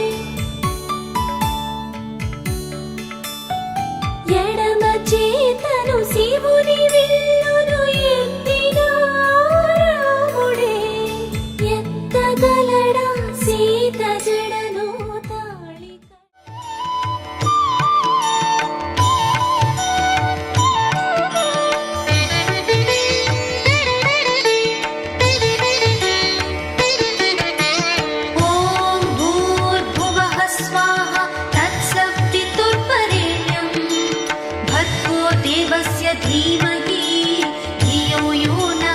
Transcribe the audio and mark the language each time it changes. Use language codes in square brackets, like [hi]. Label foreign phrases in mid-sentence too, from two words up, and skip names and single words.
[te] ఎడమ చేతను శివుని విల్లును ఎత్తిన రాముడే ఎత్తగలడా సీత జడను తాళి [sa] ॐ भूर्भुवः स्वाहा तत्सवितुर्वरेण्यं भर्गो देवस्य धीमहि धियो यो